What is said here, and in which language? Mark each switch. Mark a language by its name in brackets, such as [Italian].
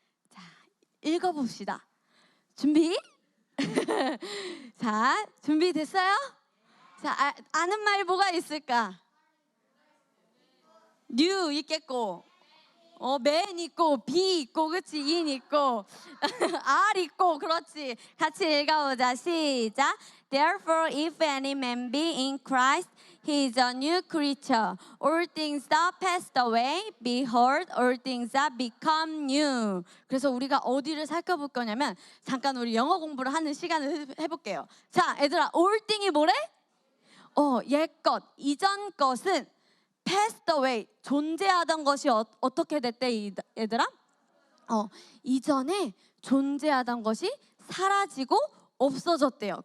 [Korean] 자, 읽어봅시다. 준비? 자, 준비됐어요? 자, 아는 말 뭐가 있을까? new 있겠고, man 있고, be 있고, 그렇지? in 있고, r 있고, 그렇지? 같이 읽어보자. 시작. [English] Therefore, if any man be in Christ, he is a new creature. All things are passed away. Behold, all things are become new. [Korean] 그래서 우리가 어디를 살펴볼 거냐면 잠깐 우리 영어 공부를 하는 시간을 해볼게요. 자, 얘들아, [English] all thing [Korean] 이 뭐래? 옛것, 이전 것은 [English] passed away, [Korean] 존재하던 것이 어떻게 됐대, 얘들아? 이전에 존재하던 것이 사라지고 없어졌대요.